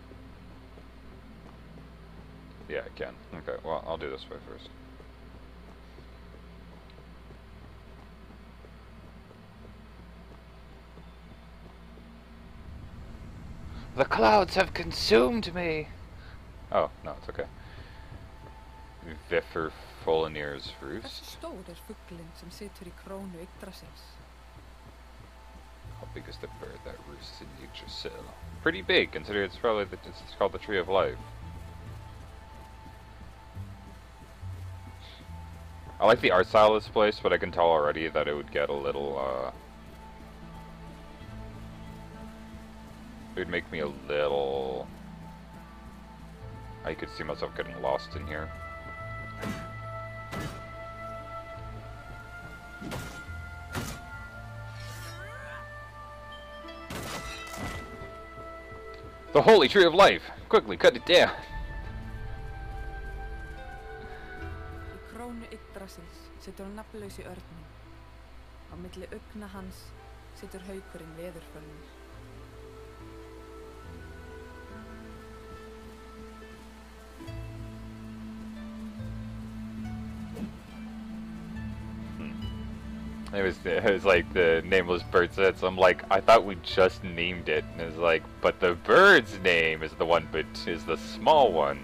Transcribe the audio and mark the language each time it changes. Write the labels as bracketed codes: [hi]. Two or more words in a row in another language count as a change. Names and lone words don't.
[en] Yeah, I can. Okay, well, I'll do this way first. The clouds have consumed me! Oh, no, it's okay. Viffer Folinir's roost. [is] Stór fuglinn sem situr í krónu Yggdrasils. [en] How big is the bird that roosts in Yggdrasil? Pretty big, considering it's probably it's called the Tree of Life. I like the art style of this place, but I can tell already that it would get a little, it would make me a little I could see myself getting lost in here. The holy tree of life! Quickly, cut it down! [is] Í krónu Yggdrasils situr nafnlausi örninn. Á milli augna hans situr haukurinn veðurfölnir. [en] It was like the nameless bird said, so I'm like, I thought we just named it, and it's like, but the bird's name is the one, but is the small one.